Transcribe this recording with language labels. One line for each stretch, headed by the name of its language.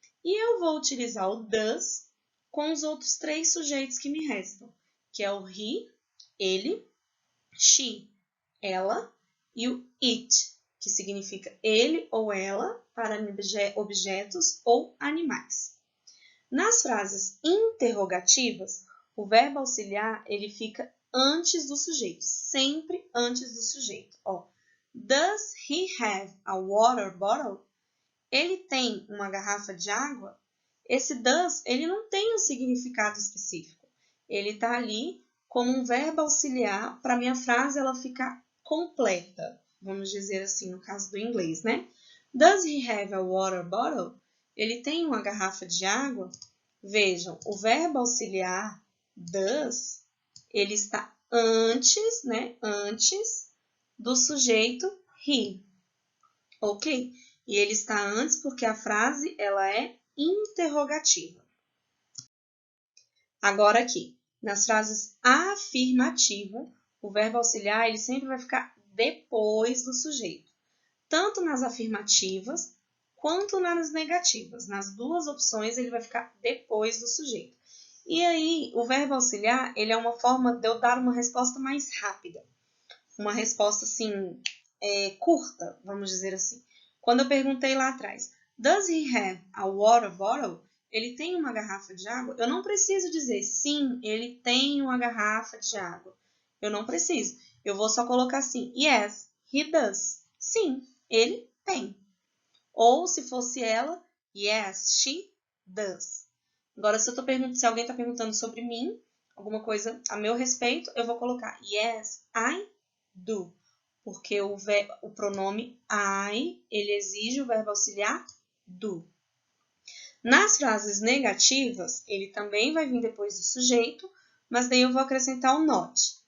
Portuguese: E eu vou utilizar o does com os outros 3 sujeitos que me restam, que é o he, ele, she, ela, e o it, que significa ele ou ela para objetos ou animais. Nas frases interrogativas, o verbo auxiliar ele fica antes do sujeito, sempre antes do sujeito.
English: Ó, does he have a water bottle?
Portuguese: Ele tem uma garrafa de água? Esse does, ele não tem um significado específico. Ele está ali como um verbo auxiliar para minha frase ela ficar completa, vamos dizer assim, no caso do inglês, né?
English: Does he have a water bottle?
Portuguese: Ele tem uma garrafa de água? Vejam, o verbo auxiliar does, ele está antes, né? Antes do sujeito he, ok? E ele está antes porque a frase ela é interrogativa. Agora aqui, nas frases afirmativas, o verbo auxiliar ele sempre vai ficar depois do sujeito, tanto nas afirmativas quanto nas negativas. Nas duas opções ele vai ficar depois do sujeito. E aí, o verbo auxiliar ele é uma forma de eu dar uma resposta mais rápida, uma resposta assim curta, vamos dizer assim. Quando eu perguntei lá atrás,
English: does he have a water bottle?
Portuguese: Ele tem uma garrafa de água? Eu não preciso dizer sim, ele tem uma garrafa de água. Eu não preciso. Eu vou só colocar assim,
English: yes, he does.
Portuguese: Sim, ele tem. Ou se fosse ela,
English: yes, she does.
Portuguese: Agora, se alguém está perguntando sobre mim, alguma coisa a meu respeito, eu vou colocar
English: yes, I do.
Portuguese: Porque o pronome I, ele exige o verbo auxiliar do. Nas frases negativas, ele também vai vir depois do sujeito, mas daí eu vou acrescentar o not.